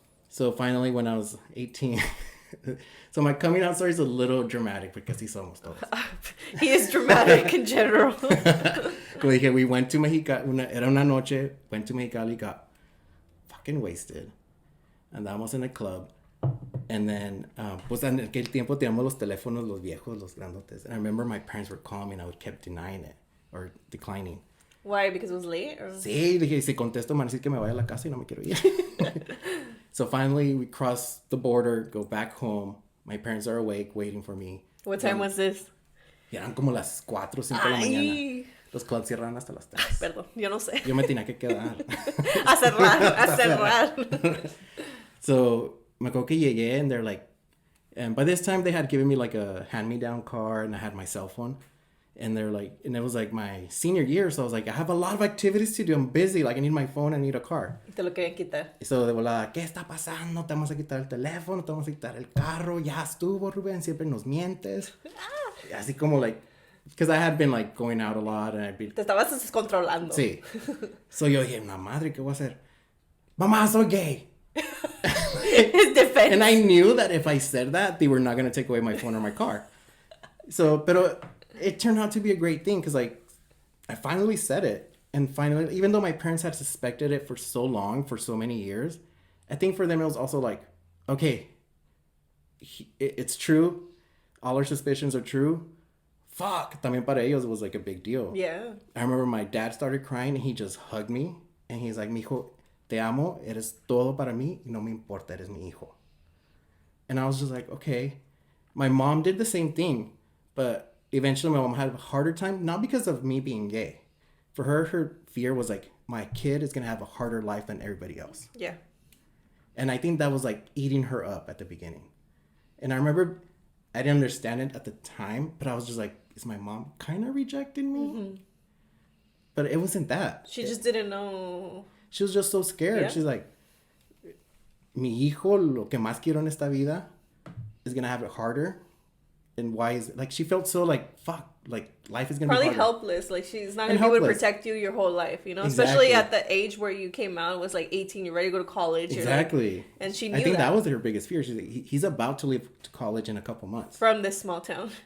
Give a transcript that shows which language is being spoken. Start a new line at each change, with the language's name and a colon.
English: So finally, when I was 18... So my coming out story is a little dramatic because he's almost todos. He is dramatic in general.
Spanish: Como dije,
English: we went to Mexicali,
Spanish: era una noche,
English: went to Mexicali, got fucking wasted.
Spanish: Andábamos
English: in a club. And then,
Spanish: pues en aquel tiempo teníamos los teléfonos, los viejos, los grandotes.
English: And I remember my parents were calling me and I would kept denying it or declining. Why? Because it was late? Or?
Spanish: Sí, dije, si contesto, me van a decir que me vaya a la casa y no me quiero ir.
English: So finally, we cross the border, go back home. My parents are awake, waiting for me. What time was this?
Spanish: Eran como las 4 o 5 de la mañana. Los clubs cierran hasta las 3. Perdón, yo no sé. Yo me tenía que quedar. A cerrar. So, me acuerdo que llegué,
English: and they're like... And by this time, they had given me, like, a hand-me-down car, and I had my cell phone. And they're like... And it was, like, my senior year, so I was like, I have a lot of activities to do. I'm busy. Like, I need my phone, I need a car.
Spanish: Te lo querían quitar. So, de volada, ¿qué está pasando? Te vamos a quitar el teléfono, te vamos a quitar el carro. Ya estuvo, Ruben, siempre nos mientes. Así como, like...
English: Because I had been, like, going out a lot, and I'd be...
Spanish: Te estabas descontrolando. Sí. So, yo dije, la madre, ¿qué voy a hacer? Mamá, soy gay.
English: His defense. And I knew that if I said that, they were not going to take away my phone or my car. So, pero it turned out to be a great thing because, like, I finally said it. And finally, even though my parents had suspected it for so long, for so many years, I think for them it was also like, okay, it's true. All our suspicions are true. Fuck.
Spanish: También para ellos
English: it was like a big deal. Yeah. I remember my dad started crying and he just hugged me. And he's like,
Spanish: mijo, te amo, eres todo para mí, y no me importa, eres mi hijo.
English: And I was just like, okay. My mom did the same thing, but eventually my mom had a harder time, not because of me being gay. For her fear was like, my kid is going to have a harder life than everybody else. Yeah. And I think that was like eating her up at the beginning. And I remember I didn't understand it at the time, but I was just like, is my mom kind of rejecting me? Mm-hmm. But it wasn't that. She just didn't know. She was just so scared. Yeah. She's like,
Spanish: mi hijo, lo que más quiero en esta vida
English: is going to have it harder. And why is it? Like, she felt so like, fuck, like life is going to be harder. Probably helpless. Like, she's not going to be able to protect you your whole life, you know? Exactly. Especially at the age where you came out, it was like 18, you're ready to go to college. Exactly. Like, and she knew I think that was her biggest fear. She's like, he's about to leave to college in a couple months. From this small town.